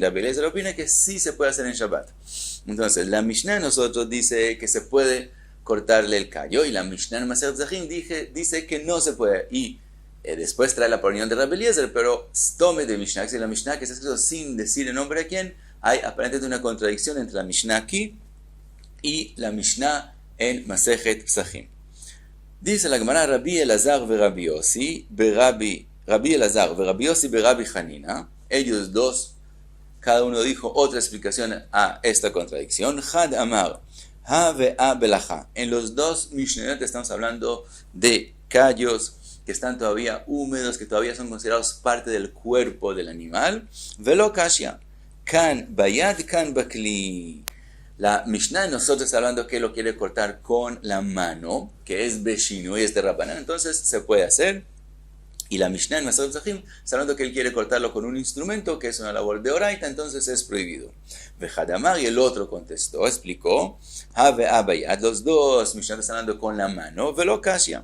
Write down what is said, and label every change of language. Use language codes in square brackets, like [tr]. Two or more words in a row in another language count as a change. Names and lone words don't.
[es] Rabbi Eliezer opina que sí se puede hacer en Shabbat. Entonces, la Mishnah de nosotros dice que se puede cortarle el callo, y la Mishnah en Masejet Pesachim dice que no se puede, y después trae la opinión de Rabbi Eliezer, pero tome de Mishnah, que es la Mishnah que está escrito sin decir el nombre a quién. Hay aparentemente una contradicción entre la Mishnah aquí y la Mishnah en Masejet Pesachim. Dice la Gemara, Rabbi Elazar ve Rabbi Yossi, Rabbi Elazar ve Rabbi Yossi ve Rabbi Hanina, ellos dos, cada uno dijo otra explicación a esta contradicción. [arc] חד אמר הא והא בלחה. [es] En los dos Mishnayot estamos hablando de callos que están todavía húmedos, que todavía son considerados parte del cuerpo del animal. [arc] ולא קשיא. כאן ביד, כאן בכלי. [es] La Mishnah de nosotros está hablando que lo quiere cortar con la mano, que es beshinu y es de Rabbanán, entonces se puede hacer. Y la Mishnah en Masejet Pesachim está hablando que él quiere cortarlo con un instrumento, que es una labor de Oraita, entonces es prohibido. Vejadamar, y el otro contestó, explicó, [arc] הא והא ביד, [es] los dos Mishnah están hablando con la mano, [arc] ולא קשיא.